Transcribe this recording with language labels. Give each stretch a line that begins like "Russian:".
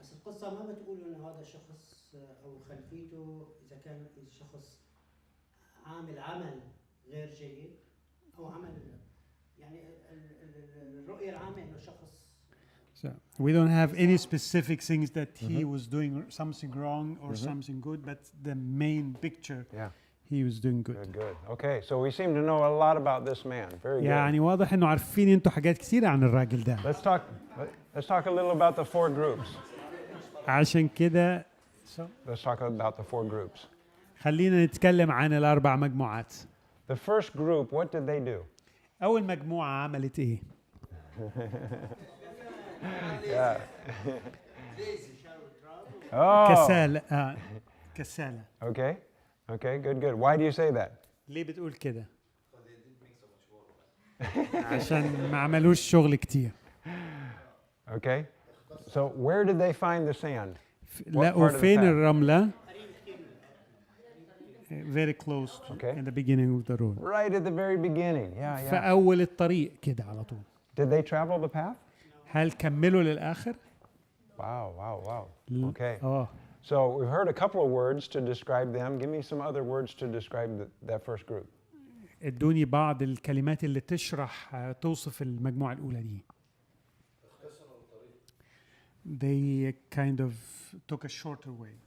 Arabic: بس القصة ما بتقول إنه هذا الشخص أو خلفيته إذا كان الشخص عامل عمل غير جيد أو عمل يعني الرؤية العامة إنه شخص.
English: So we don't have any specific things that he was doing something wrong or something good, but the main picture, he was doing good. Good, good. Okay, so we seem to know a lot about this man. Very good.
Arabic: يعني واضح إنه عارفين أنتوا حاجات كثيرة عن الراجل ده.
English: Let's talk a little about the four groups.
Arabic: عشان كده
English: Let's talk about the four groups.
Arabic: خلينا نتكلم عن الأربع مجموعات.
English: The first group, what did they do?
Arabic: أول مجموعة عملت إيه؟
English: Yeah. Oh.
Arabic: كسالة.
English: Okay. Okay, good, good. Why do you say that?
Arabic: ليه بتقول كده؟ عشان ما عملوش شغل كتير.
English: Okay. So where did they find the sand?
Arabic: لقوا فين الرملة؟
English: Very close in the beginning of the road. Right at the very beginning. Yeah,
Arabic: في أول الطريق كده على طول.
English: Did they travel the path?
Arabic: هل كملوا للآخر؟
English: Wow, wow, wow. Okay. So we've heard a couple of words to describe them. Give me some other words to describe that first group.
Arabic: ادوني بعض الكلمات اللي تشرح توصف المجموعة الأولى دي.
English: They kind of took a shorter way.